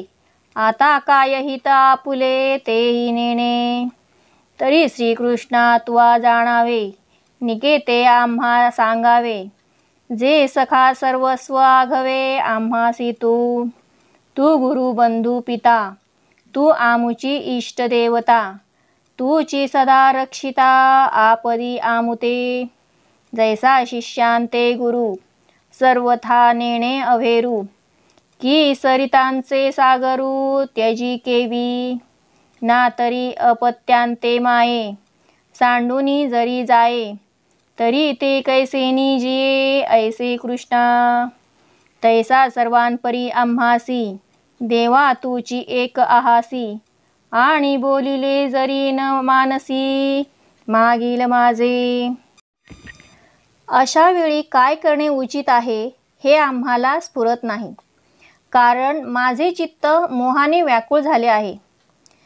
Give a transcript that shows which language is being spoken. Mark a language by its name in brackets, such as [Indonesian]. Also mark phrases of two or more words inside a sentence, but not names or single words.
[Marathi] आता काय हित आपुले तेही नेणे. तरी श्रीकृष्णा तुवा जाणावे निकेते आम्हा सांगावे. जे सखा सर्वस्व आघवे आम्हासी तू. तू गुरु बंधू पिता तू आमुची इष्ट देवता. तूची सदा रक्षिता आपदी आमुते. जैसा शिष्यांते गुरु सर्वथा नेणे अभेरू. की सरितांचे सागरू त्यजी केवी. ना तरी अपत्यांते माये सांडूनी जरी जाये. तरी ते कैसे निजिये ऐसे कृष्णा. तैसा सर्वांपरी आम्हासी देवा तूची एक आहासी. आणि बोलिले जरी न मानसी मागील माझे. अशा वेळी काय करणे उचित आहे हे आम्हाला स्फुरत नाही, कारण माझे चित्त मोहाने व्याकुळ झाले आहे.